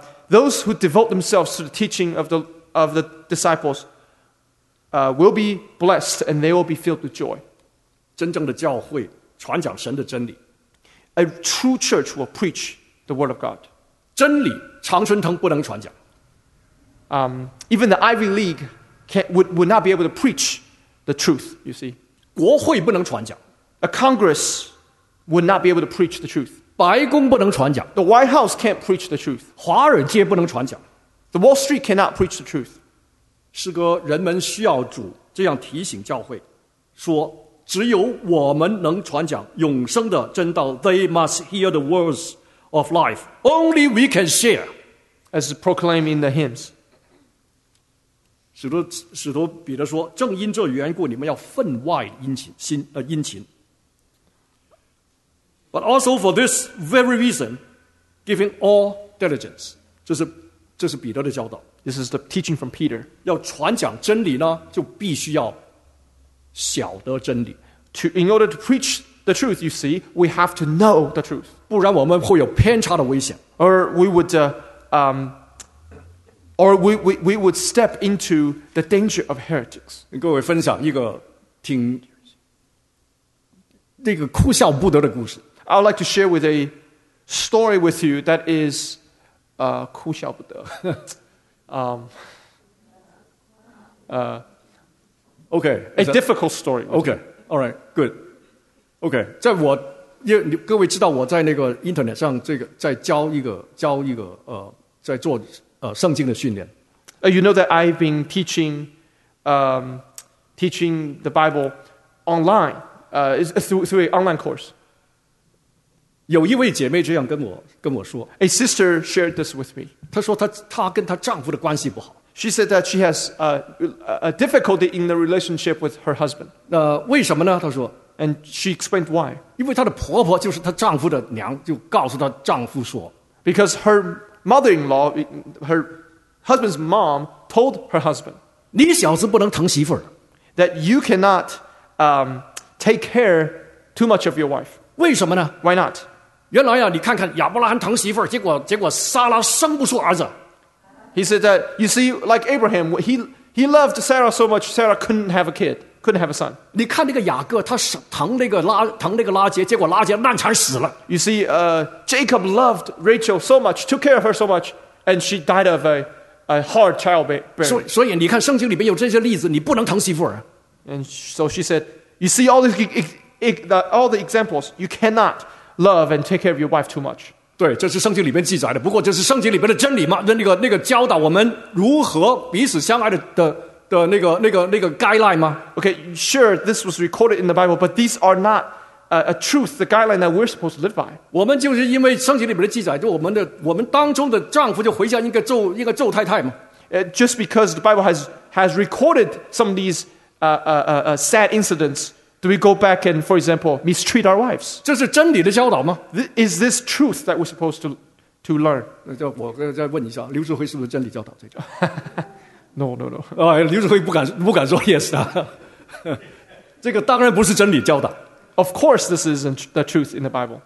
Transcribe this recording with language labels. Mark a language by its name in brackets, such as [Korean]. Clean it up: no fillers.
[English] Those who devote themselves to the teaching of the disciples, will be blessed and they will be filled with joy. [Chinese] 真正的教会传讲神的真理。 [English] A true church will preach the word of God. [Chinese] 真理常春藤不能传讲。 [English] Even the Ivy League would not be able to preach the truth, you see. [Chinese] 国会不能传讲。 [English] A Congress would not be able to preach the truth. [Chinese] 白宫不能传讲。 [English] The White House can't preach the truth. [Chinese] 华尔街不能传讲。 [English] The Wall Street cannot preach the truth. [Chinese] 诗歌人们需要主这样提醒教会说只有我们能传讲永生的真道。 [English] They must hear the words of life. Only we can share, as proclaimed in the hymns. [Chinese] 使徒彼得说：“正因这缘故，你们要分外殷勤。” [English] But also for this very reason, giving all diligence. [Chinese] 这是彼得的教导。 [English] This is the teaching from Peter. [Chinese] 要传讲真理呢，就必须要晓得真理。 [English] In order to preach the truth, you see, we have to know the truth. [Chinese] 不然我们会有偏差的危险。 [English] Or we would step into the danger of heretics. [Chinese] 各位分享一个挺那个哭笑不得的故事。 [English] I would like to share with a story with you that is, [Chinese] 哭笑不得。 [English] okay, a difficult story. Okay. All right, good. Okay, [Chinese] 在我，各位知道我在那个 internet 上这个在教一个在做圣经的训练。 [English] You know that I've been teaching the Bible online, through an online course. [Chinese] 有一位姐妹这样跟我说。 [English] A sister shared this with me. [Chinese] 她说她跟她丈夫的关系不好。 [English] She said that she has a difficulty in the relationship with her husband. [Chinese] 为什么呢？她说。 [English] And she explained why. [Chinese] 因为她的婆婆就是她丈夫的娘，就告诉她丈夫说。 [English] Because her mother-in-law, her husband's mom, told her husband. [Chinese] 你小子不能疼媳妇儿。 [English] That you cannot take care too much of your wife. [Chinese] 为什么呢？ [English] Why not? [Chinese] 原来啊，你看看亚伯拉罕疼媳妇儿，结果撒拉生不出儿子。 [English] He said that, you see, like Abraham, he loved Sarah so much, Sarah couldn't have a kid, couldn't have a son. [Chinese] 你看那个雅各，他疼那个拉结，结果拉结难产死了。 [English] You see, Jacob loved Rachel so much, took care of her so much, and she died of a hard childbearing. [Chinese] 所以你看圣经里面有这些例子，你不能疼媳妇儿。 [English] And so she said, you see all the examples, you cannot love and take care of your wife too much. [Chinese] 对，这是圣经里面记载的。不过，这是圣经里面的真理嘛？那个教导我们如何彼此相爱的那个 guideline 吗 [English] ？Okay, sure, this was recorded in the Bible, but these are not a truth, the guideline that we're supposed to live by. [Chinese] 我们就是因为圣经里面的记载，就我们当中的丈夫就回家应该揍太太嘛 [English] just because the Bible has recorded some of these sad incidents, do we go back and, for example, mistreat our wives? [Chinese] 这是真理的教导吗? [English] Is this truth that we're supposed to learn? [Chinese] 我再问一下, 刘志辉是不是真理教导, [English] No. [Chinese] 刘志辉不敢说 yes 啊。这个当然不是真理教导。 [English] Of course, this isn't the truth in the Bible.